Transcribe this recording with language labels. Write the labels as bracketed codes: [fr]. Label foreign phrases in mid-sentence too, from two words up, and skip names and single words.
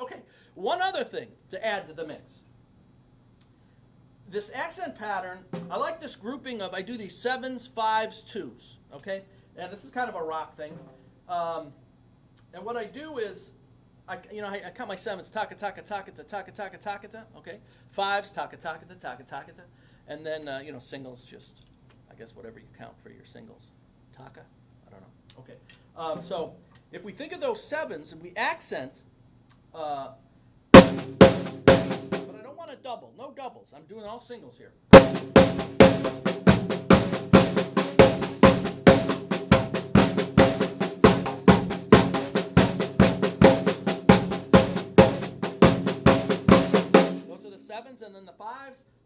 [en] Okay, one other thing to add to the mix. This accent pattern, I like this grouping of, I do these 7s, 5s, 2s, okay? And this is kind of a rock thing. And what I do is, I count my 7s, taka, taka, taka, ta, taka, taka, taka, ta, okay? 5s, taka, taka, ta, taka, taka, ta. And then, singles, just, I guess, whatever you count for your singles. Taka? I don't know. Okay. So, if we think of those 7s and we accent, a double, no doubles. I'm doing all singles here. Those are the 7s, and then the 5s.